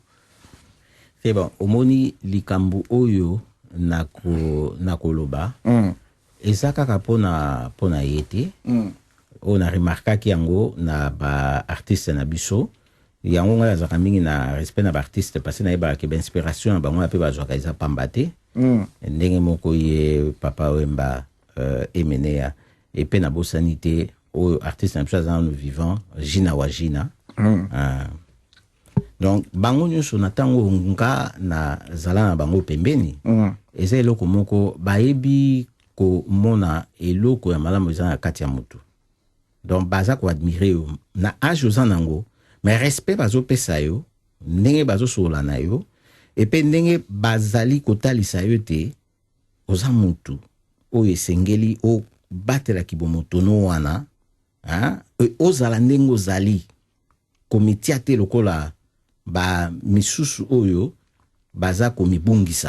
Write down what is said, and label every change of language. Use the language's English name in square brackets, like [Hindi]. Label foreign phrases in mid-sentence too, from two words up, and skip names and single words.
[Lingala] te bon omoni likambo oyo nakoloba eza kaka mpona ye te oyo na remarkaki yango na baartiste na biso yango ngai azalaka mingi na respect na baartiste parce na yebaka ke bainspiration na bango mpe bazwaka eza pamba te ndenge moko ye Papa Wemba emeneya epe na bosani te oyo artiste na biso aza nano vivant jina wa jina donc bango nyonso na ntango nga nazala na bango pembeni eza eloko moko bayebi komona eloko ya malamu eza na kati ya motu donc baza koadmire yo na age oza nango [French] mais respect [Lingala] bazopesa yo ndenge bazosola na yo epe ndenge bazali kotalisa yo te oza mutu oyo esengeli obatelaki bomotono wana ozala ndenge ozali komitia te lokola misusu oyo baza komibungisa.